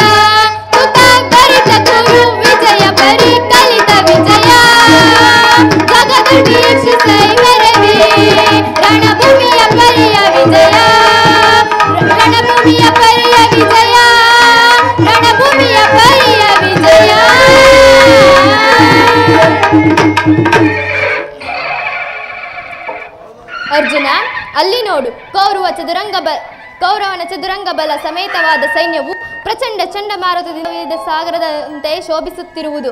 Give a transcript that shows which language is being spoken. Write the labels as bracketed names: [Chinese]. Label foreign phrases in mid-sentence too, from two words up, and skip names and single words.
[Kannada] ತುಕ ಭರಿತ ಗುರು ವಿಜಯ ಪರಿಕಲಿತ ವಿಜಯ. ಜಗದೊಳ್ ವೀಕ್ಷಿಸೈ ಮೆರವಿ ರಣಭೂಮಿಯ ಪರಿಯ ವಿಜಯ. ರಣಭೂಮಿಯ ಪರಿಯ ವಿಜಯ. ರಣಭೂಮಿಯ ಪರಿಯ ವಿಜಯ. ಅರ್ಜುನ, ಅಲ್ಲಿ ನೋಡು, ಕೌರವನ ಚದುರಂಗ ಬಲ ಸಮೇತವಾದ ಸೈನ್ಯವು ಪ್ರಚಂಡ ಚಂಡಮಾರುತದಿಂದ ಸಾಗರದಂತೆ ಶೋಭಿಸುತ್ತಿರುವುದು.